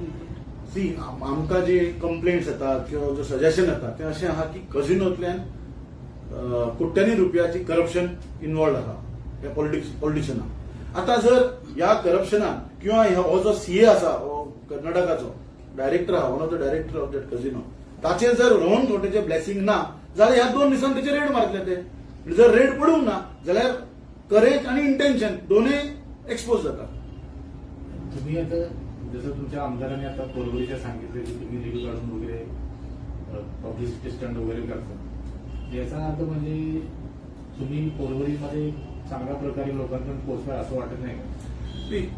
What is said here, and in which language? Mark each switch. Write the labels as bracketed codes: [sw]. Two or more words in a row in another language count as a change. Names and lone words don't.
[kok] सी आमकां जे कंप्लेंट्स येतात किंवा जे सजेशन येतात ते अशें आहा की कझिनोंतल्यान कोट्यांनी रुपयाची [en] corruption involved [kok] आहा ह्या पॉलिटिशियनाक. आता जर ह्या करप्शनान किंवा हो जो सीए आसा हो कर्नाटकाचो डायरेक्टर आहा, [en] one of the director of that casino, [kok] ताचेर जर रोहन खोटेचे ब्लेसिंग ना जाल्यार ह्या 2 दिसांनी तेचे रेड मारतले ते. जर रेड पडूंक ना जाल्यार करेज आणि इंटेन्शन दोन्ही एक्सपोज जातात. [mr] तुम्ही आता जसं तुमच्या आमदारांनी आता परवडीच्या सांगितलं की तुम्ही रील काढून वगैरे [en] publicity stunt [mr] वगैरे करता, याचा अर्थ म्हणजे तुम्ही परवडीमध्ये चांगल्या प्रकारे लोकांपर्यंत पोहोचवाय असं वाटत नाही का?